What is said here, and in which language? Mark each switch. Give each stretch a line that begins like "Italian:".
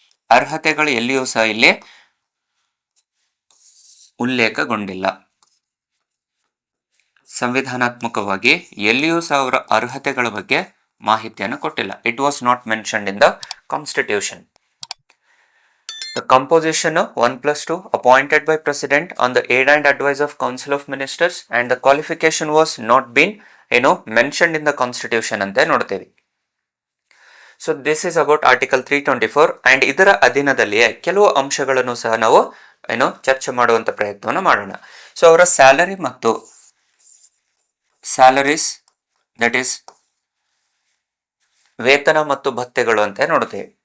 Kannada: ಅರ್ಹತೆಗಳು ಎಲ್ಲಿಯೂ ಸಹ ಇಲ್ಲಿ ಉಲ್ಲೇಖಗೊಂಡಿಲ್ಲ. ಸಂವಿಧಾನಾತ್ಮಕವಾಗಿ ಎಲ್ಲಿಯೂ ಸಹ ಅವರ ಅರ್ಹತೆಗಳ ಬಗ್ಗೆ ಮಾಹಿತಿಯನ್ನು ಕೊಟ್ಟಿಲ್ಲ.
English: It was not mentioned in the constitution. The composition 1+2 appointed by President on the aid and advice of Council of Ministers and the qualification was not been mentioned in the constitution
Kannada: ಅಂತ ನೋಡ್ತೇವೆ.
English: so this is about article 324 and
Kannada: ಇದರ ಅಧೀನದಲ್ಲಿಯೇ ಕೆಲವು ಅಂಶಗಳನ್ನು ಸಹ ನಾವು ಚರ್ಚೆ ಮಾಡುವಂತ ಪ್ರಯತ್ನವನ್ನು ಮಾಡೋಣ. ಸೊ ಅವರ ಸ್ಯಾಲರಿ ಮತ್ತು ಸ್ಯಾಲರೀಸ್ ದಟ್ ಈಸ್ ವೇತನ ಮತ್ತು ಭತ್ಯೆಗಳು ಅಂತ ನೋಡ್ತೇವೆ.